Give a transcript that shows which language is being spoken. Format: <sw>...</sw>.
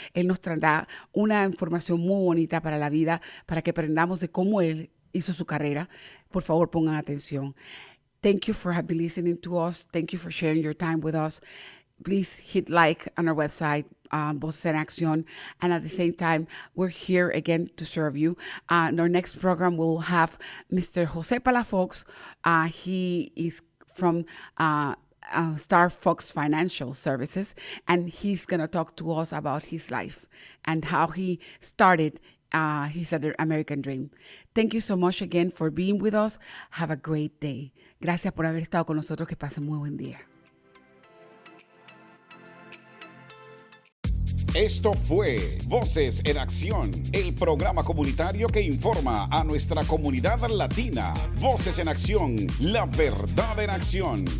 <es>Él nos traerá una información muy bonita para la vida, para que aprendamos de cómo él hizo su carrera. Por favor, pongan atención.</es> <en>Thank you for listening to us. Thank you for sharing your time with us. Please hit like on our website, Voces en Accion. And at the same time, we're here again to serve you. In our next program, we'll have Mr. Jose Palafox. He is from Star Fox Financial Services, and he's going to talk to us about his life and how he started his American dream. Thank you so much again for being with us. Have a great day.</en> <es>Gracias por haber estado con nosotros. Que pasen muy buen día. Esto fue Voces en Acción, el programa comunitario que informa a nuestra comunidad latina. Voces en Acción, la verdad en acción.</es>